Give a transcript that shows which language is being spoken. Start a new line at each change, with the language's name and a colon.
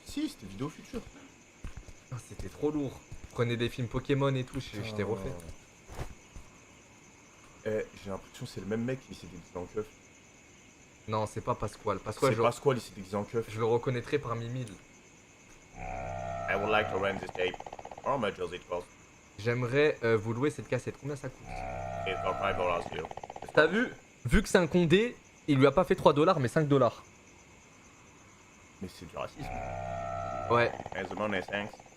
French: Si, c'était Vidéo Future. Ah, c'était trop lourd. Prenez des films Pokémon et tout, je t'ai refait. Eh, j'ai l'impression que c'est le même mec qui s'est déguisé en keuf. Non, c'est pas Pasquale. Pasquale, C'est Pasquale, il s'est déguisé en keuf. je le reconnaîtrais parmi 1000.
English: I would like to rent this tape. How much does it cost?
French: J'aimerais vous louer cette cassette. Combien ça coûte?
English: It's got $5 here.
French: T'as vu? Vu que c'est un condé, il lui a pas fait $3 mais $5. Mais c'est du racisme. Ouais,
English: As the money, thanks.